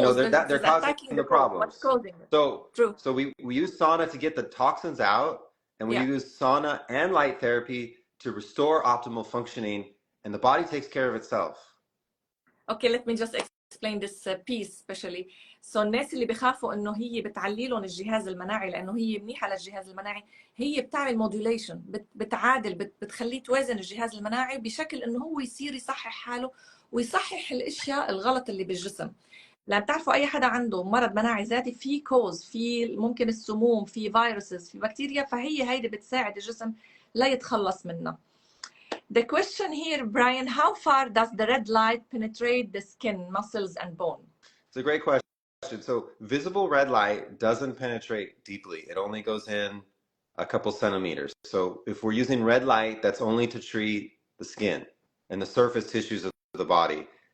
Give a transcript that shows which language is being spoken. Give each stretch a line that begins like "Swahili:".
English: You know, they're causing the problems. What's causing it. So we use sauna to get the toxins out. And we use sauna and light therapy to restore optimal functioning. And the body takes care of itself. Okay, let me just explain this piece especially.
Arabic: So الناس اللي بخافوا انه هي بتعلي لهم الجهاز المناعي لانه هي منيحه للجهاز المناعي، هي بتعمل موديوليشن، بتعادل، بتخليه توازن الجهاز المناعي بشكل انه هو يصير يصحح حاله ويصحح الاشياء الغلط اللي بالجسم. لان بتعرفوا اي حدا عنده مرض مناعي ذاتي في كوز، في ممكن السموم، في فيروسز، في بكتيريا، فهي هيدي بتساعد الجسم لا يتخلص منها.
English: The question here, Brian, how far does the red light penetrate the skin, muscles, and bone? It's a great question. So visible red light doesn't penetrate deeply. It only goes in a couple centimeters. So if we're using red light, that's only to treat the skin and the surface tissues of the body.